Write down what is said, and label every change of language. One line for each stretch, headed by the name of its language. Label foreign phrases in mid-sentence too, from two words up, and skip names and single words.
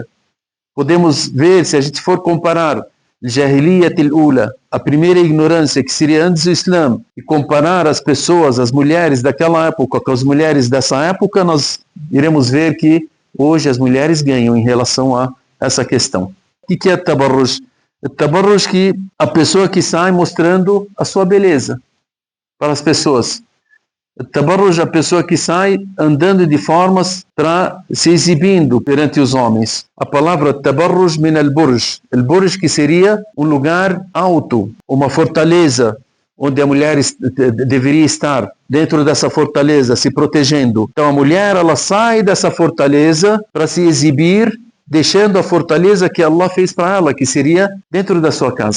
Portuguese: Podemos ver, se a gente for comparar
Arabic: جاهلية الأولى,
Portuguese: a primeira ignorância que seria antes do Islã, e comparar as pessoas, as mulheres daquela época com as mulheres dessa época, nós iremos ver que hoje as mulheres ganham em relação a essa questão. O que é tabarruj? Tabarruj, que a pessoa que sai mostrando a sua beleza para as pessoas. Tabarruj, a pessoa que sai andando de formas para se exibindo perante os homens. A palavra tabarruj
Arabic: من البرج.
Portuguese: Al-burj, que seria um lugar alto, uma fortaleza, onde a mulher deveria estar dentro dessa fortaleza, se protegendo. Então a mulher, ela sai dessa fortaleza para se exibir, deixando a fortaleza que Allah fez para ela, que seria dentro da sua casa.